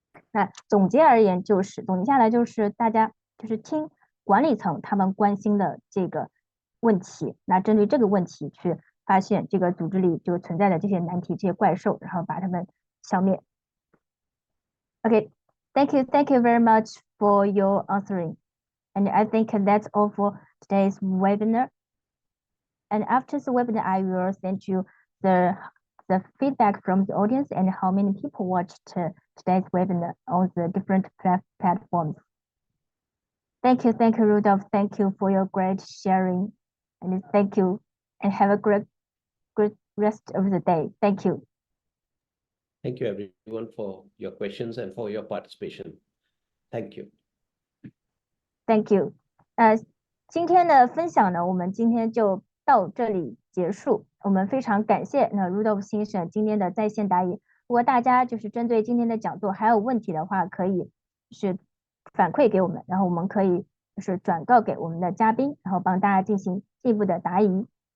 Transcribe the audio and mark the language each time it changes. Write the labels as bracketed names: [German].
[Chinese] 那总结下来就是大家就是听管理层他们关心的这个问题，那针对这个问题去发现这个组织里就存在的这些难题、这些怪兽，然后把它们消灭。 [English] Okay, thank you very much for your answering, and I think that's all for today's webinar. And after the webinar, I will send you the feedback from the audience and how many people watched today's webinar on the different platforms. Thank you, Rudolf. Thank you for your great sharing, and thank you, and have a great rest of the day. Thank you. Thank you, everyone, for your questions and for your participation. Thank you. Thank you. [Chinese] 今天的分享呢，我们今天就到这里结束。我们非常感谢Rudolf先生今天的在线答疑。如果大家就是针对今天的讲座还有问题的话，可以是反馈给我们，然后我们可以就是转告给我们的嘉宾，然后帮大家进行进一步的答疑。